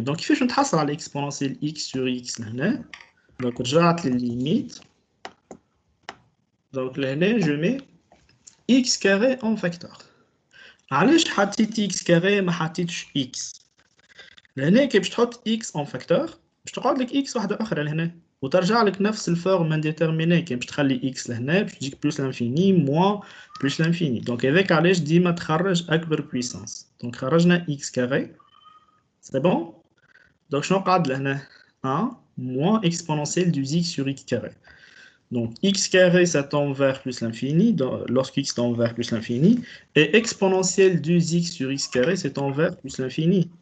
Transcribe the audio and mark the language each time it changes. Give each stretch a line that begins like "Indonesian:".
Arabic: Donc, كيفاش نتحصل على exponentielle x sur x لهنا. Donc, رجعت للlimite.
French: Donc, لهنا, je mets x carré en facteur.
Arabic: علاش حطيت x carré ما حطيتش x؟ لهنا كي باش تحط x en facteur باش تقعد لك x واحدة أخرى لهنا وترجع لك نفس الفورم indéterminée كي باش تخلي x لهنا باش تجيك plus l'infini moins plus l'infini. Donc هذاك علاش ديما تخرج أكبر puissance.
French: Donc خرجنا x carré. C'est bon? Donc
Arabic: شنو قعد لهنا
French: 1 moins exponentielle du x sur x carré. Donc, x carré, ça tend vers plus l'infini, lorsque x tend vers plus l'infini, et exponentielle du x sur x carré, c'est tend vers plus l'infini.